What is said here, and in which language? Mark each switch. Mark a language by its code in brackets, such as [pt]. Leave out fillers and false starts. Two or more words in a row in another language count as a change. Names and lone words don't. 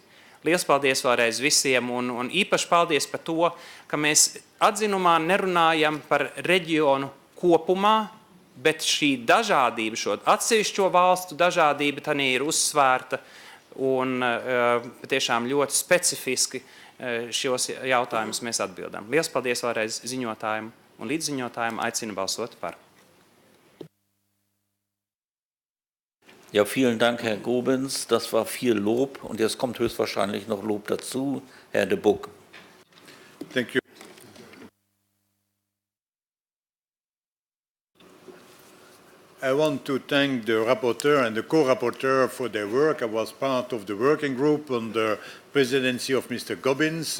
[lv] Liels paldies vēlreiz visiem un īpaši paldies par to, ka mēs atzinumā nerunājam par reģionu kopumā, bet šī dažādība, šo atsevišķo valstu dažādība, tā ir uzsvērta un tiešām ļoti specifiski šos jautājumus mēs atbildam. Liels paldies vēlreiz ziņotājiem un līdziņotājiem, aicinu balsot par. [de] Ja, vielen Dank, Herr Gobins. Das war viel Lob und jetzt kommt höchstwahrscheinlich noch Lob dazu. Herr de Buck. [en] Thank you. I want to thank the rapporteur and the co-rapporteur for their work. I was part of the working group under the presidency of Mr. Gobbins.